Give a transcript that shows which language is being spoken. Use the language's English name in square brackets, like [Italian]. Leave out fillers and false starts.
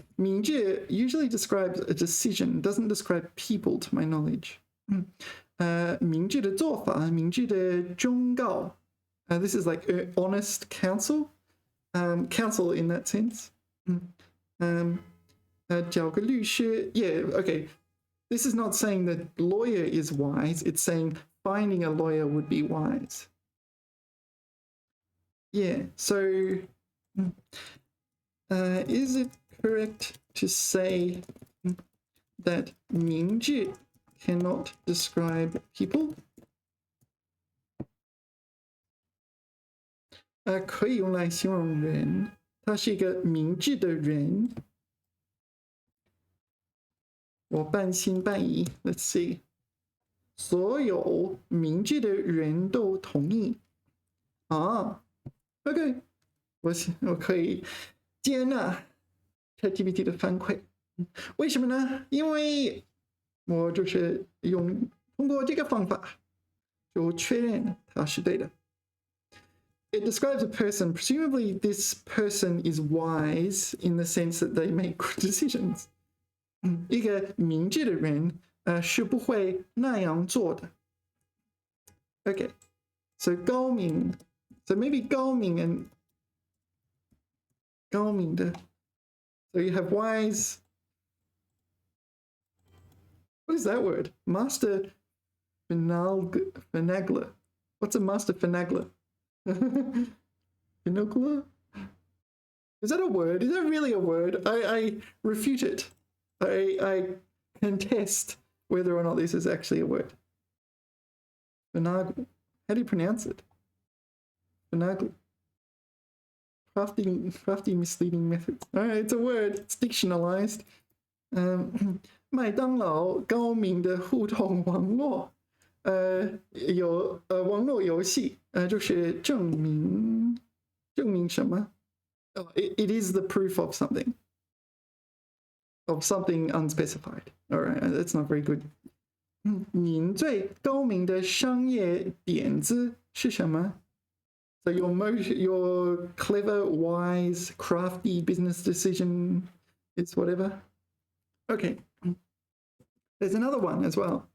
[English] 明智 usually describes a decision, doesn't describe people to my knowledge. [Chinese] 明智的做法, 明智的忠告. [English] This is like honest counsel. Counsel in that sense. [Chinese] 找个律师.Yeah, okay. [English] This is not saying that lawyer is wise. It's saying finding a lawyer would be wise. Yeah, so is it correct to say that 明智 cannot describe people? [Chinese] 可以用来形容人，他是一个明智的人。我半信半疑。 [English] Let's see. [Chinese] 所有明智的人都同意。 OK， 我可以接纳 ChatGPT 的反馈。为什么呢？因为我就是通过这个方法就确认它是对的。 [English] It describes a person. Presumably, this person is wise in the sense that they make good decisions. [Chinese] 一个明智的人是不会那样做的。 [English] Okay, so 高明, so maybe 高明 and 高明的. So you have wise. What is that word? Master finagler. What's a master finagler? Binocular? Is that a word? Is that really a word? I refute it. I contest whether or not this is actually a word. Finagle. How do you pronounce it? Finagle. Crafty, misleading methods. All right, it's a word. It's dictionalized. [Chinese] 麦当劳高明的互动网络有网络游戏就是证明什么？ [English] It is the proof of something unspecified. All right, that's not very good. [Chinese] 您最高明的商业点子是什么？ [English] So your clever, wise, crafty business decision is whatever. Okay. There's another one as well.